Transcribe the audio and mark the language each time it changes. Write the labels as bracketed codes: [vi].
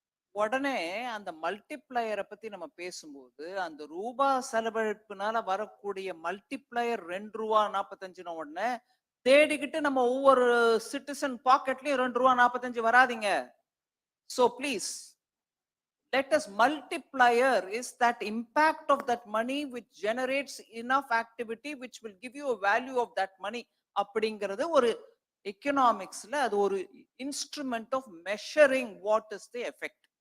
[ta] உடனே அந்த மல்டிப்ளையரை பத்தி நம்ம பேசும்போது, அந்த ரூபா செலவழிப்புனால வரக்கூடிய மல்டிப்ளையர் ₹2.45 உடனே தேடிக்கிட்டு நம்ம ஒவ்வொரு சிட்டிசன் பாக்கெட்லயும் ₹2.45 வராதிங்க. [en] So please, let us multiplier is that impact of that money which generates enough activity which will give you a value of that money. [ta] அப்படிங்கிறது ஒரு எக்கனாமிக்ஸ்ல அது ஒரு instrument [en] Of measuring what is the effect.